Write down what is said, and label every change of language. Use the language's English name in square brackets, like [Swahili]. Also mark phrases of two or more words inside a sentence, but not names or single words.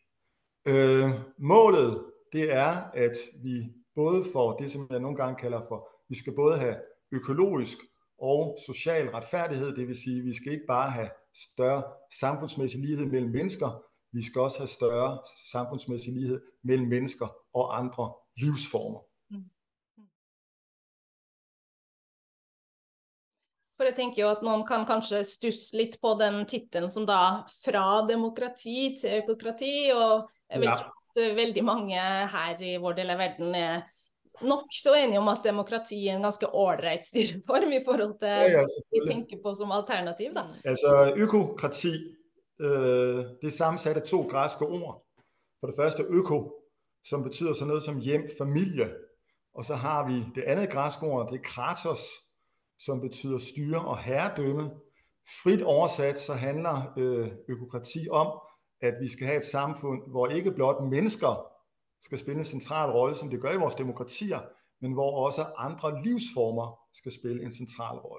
[Danish] Målet, det er, at vi både får det, som jeg nogle gange kalder for, vi skal både have økologisk og social retfærdighed, det vil sige, at vi skal ikke bare have større samfundsmæssig lighed mellem mennesker, vi skal også have større samfundsmæssig lighed mellem mennesker og andre livsformer. [Norwegian] For jeg tenker jo at noen kan kanskje stusse litt på den titlen som da fra demokrati til økokrati, og jeg vil tro at veldig mange her i vår del av verden er nok så enige om at demokrati er en ganske ordentlig styreform i forhold til det vi tenker på som alternativ da. [Danish] Altså økokrati, det er sammensat af to græske ord. For det første øko, som betyder sådan noget som hjem, familie. Og så har vi det andet græske ord, det er kratos, som betyder styre og herredømme. Frit oversat så handler økokrati om, at vi skal have et samfund, hvor ikke blot mennesker skal spille en central rolle, som det gør i vores demokratier, men hvor også andre livsformer skal spille en central rolle.